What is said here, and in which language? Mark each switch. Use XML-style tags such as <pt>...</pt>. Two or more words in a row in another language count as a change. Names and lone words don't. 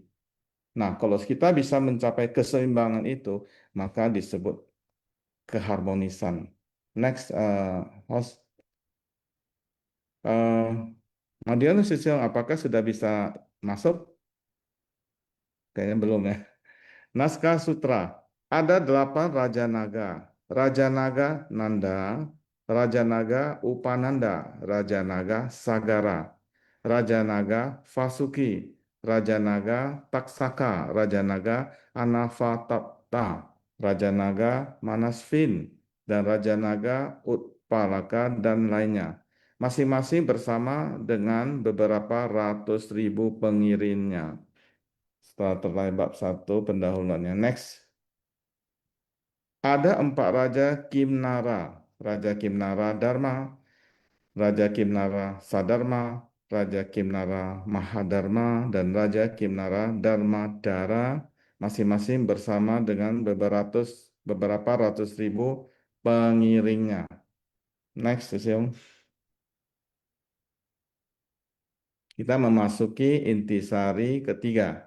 <id>Nah, kalau kita bisa mencapai keseimbangan itu, maka disebut keharmonisan.</id> <en>Next, host.</en> <id>Madiano Sisil, apakah sudah bisa masuk? Kayaknya belum ya. Naskah Sutra. Ada 8 Raja Naga. Raja Naga Nanda, Raja Naga Upananda, Raja Naga Sagara, Raja Naga Vasuki, Raja Naga Taksaka, Raja Naga Anavatapta, Raja Naga Manasvin, dan Raja Naga Utpalaka dan lainnya. Masing-masing bersama dengan beberapa ratus ribu pengiringnya. Setelah terlebih bab 1 pendahuluannya. Next. Ada 4 Raja Kimnara. Raja Kimnara Dharma, Raja Kimnara Sadharma, Raja Kimnara Mahadharma, dan Raja Kimnara Dharma Dara, masing-masing bersama dengan beberapa ratus ribu pengiringnya. Next, Siung. Kita memasuki intisari ketiga.</id>